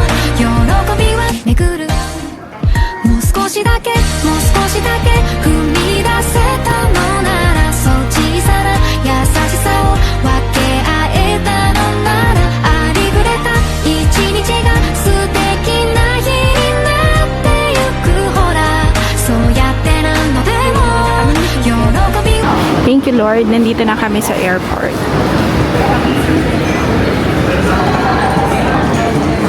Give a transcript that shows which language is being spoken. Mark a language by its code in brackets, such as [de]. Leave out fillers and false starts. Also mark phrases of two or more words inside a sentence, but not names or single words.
[ja] 喜びは巡るもう少しだけもう少しだけ踏み出せたのならそう小さな優しさを分け合えたのならありふれた一日が素敵な日になってゆくほらそうやって何度でも喜び [en] Thank you Lord, [tl] nandito na kami sa airport.